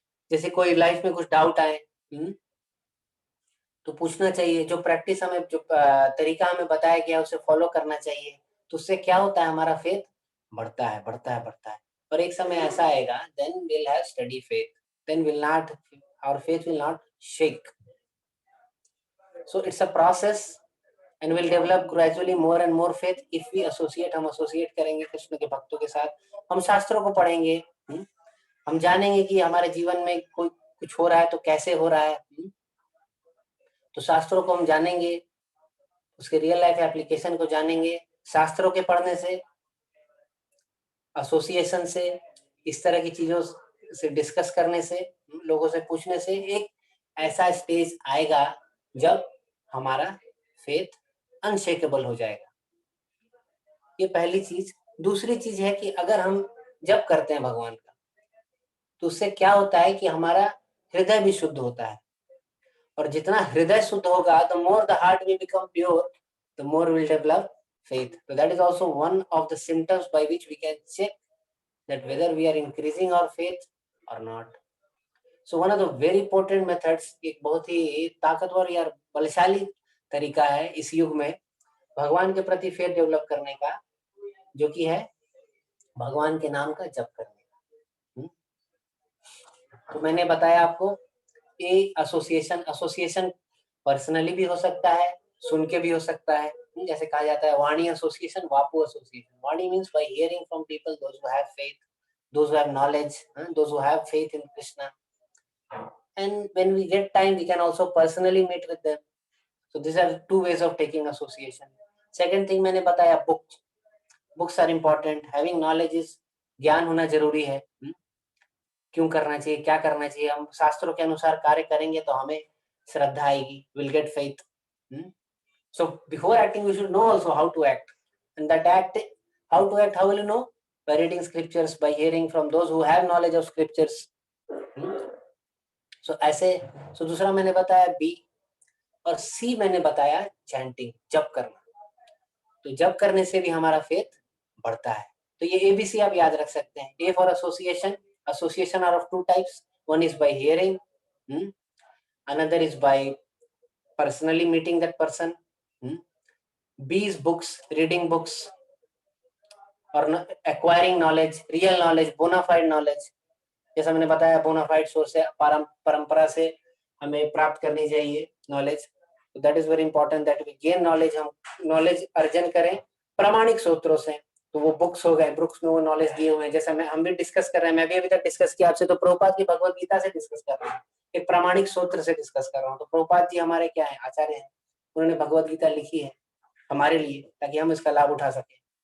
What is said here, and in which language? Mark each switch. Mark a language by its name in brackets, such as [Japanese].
[Hindi] जैसे कोई लाइफ में कुछ डाउट आए तो पूछना चाहिए. जो प्रैक्टिस हमें, जो तरीका हमें बताया गया उसे फॉलो करना चाहिए. तो उससे क्या होता है, हमारा फेथ बढ़ता है, बढ़ता है, बढ़ता है. और एक समय ऐसा आएगा, [English] Then will have study faith, then will not, our faith will not shake. So it's a process and will develop gradually more and more faith if we associate. [Hindi] हम एसोसिएट करेंगे कृष्ण के भक्तों के साथ. हम शास्त्रों को पढ़ेंगे, हम जानेंगे कि हमारे जीवन में कोई कुछ हो रहा है तो कैसे हो रहा है. तो शास्त्रों को हम जानेंगे, उसके रियल लाइफ एप्लीकेशन को जानेंगे. शास्त्रों के पढ़ने से, एसोसिएशन से, इस तरह की चीजों से डिस्कस करने से, लोगों से पूछने से एक ऐसा स्टेज आएगा जब हमारा फेथ अनशेकेबल हो जाएगा. ये पहली चीज. दूसरी चीज है कि अगर हम जप करते हैं भगवान का, तो उससे क्या होता है कि हमारा हृदय भी शुद्ध होता है. और जितना हृदय शुद्ध होगा, [English] The more the heart will become pure, the more will develop faith. So that is also one of the symptoms by which we can check that whether we are increasing our faith or not. So one of the very important methods, [Hindi] एक बहुत ही ताकतवर या बलशाली तरीका है इस युग में भगवान के प्रति फेथ डेवलप करने का, जो कि है भगवान के नाम का जप करने का. तो मैंने बताया आपको, ये एसोसिएशन पर्सनली भी हो सकता है, सुन के भी हो सकता है. जैसे कहा जाता है वाणी association, Bapu association. [English] वाणी means by hearing from people, those who have faith, those who have knowledge, those who have faith in Krishna. And when we get time, we can also personally meet with them. So these are two ways of taking association. Second thing [Hindi] मैंने बताया, [English] books are important. Having knowledge is, [Hindi] ज्ञान होना जरूरी है. क्यों करना चाहिए, क्या करना चाहिए, हम शास्त्रों के अनुसार कार्य करेंगे तो हमें श्रद्धा आएगी, [English] Will get faith. So before acting we should know also how to act. And that act, how to act, how will you know? By reading scriptures, by hearing from those who have knowledge of scriptures. [Hindi] So ऐसे. So दूसरा मैंने बताया B. और सी मैंने बताया chanting, जप करना. तो जप करने से भी हमारा फेथ बढ़ता है. तो ये एबीसी आप याद रख सकते हैं. [English] A for association. Association are of two types. One is by hearing, another is by personally meeting that person. B is books, reading books, or acquiring knowledge, real knowledge, bona fide knowledge. [Hindi] जैसा मैंने बताया bonafide source से परंपरा से हमें प्राप्त करनी चाहिए knowledge. [English] that is very important that we gain knowledge, [Hindi] हम नॉलेज अर्जन करें प्रामाणिक स्रोतों से। तो वो बुक्स हो गए, बुक्स में वो नॉलेज दिए हुए हैं, जैसा हम भी डिस्कस कर रहे हैं, मैं भी अभी तक डिस्कस किया आपसे, तो प्रभुपाद की भगवत गीता से डिस्कस कर रहा हूँ, एक प्रामाणिक स्रोत से डिस्कस कर रहा हूँ। तो प्रभुपाद जी हमारे क्या है, आचार्य हैं, उन्होंने भगवत गीता लिखी है हमारे लिए ताकि हम इसका लाभ उठा सकें।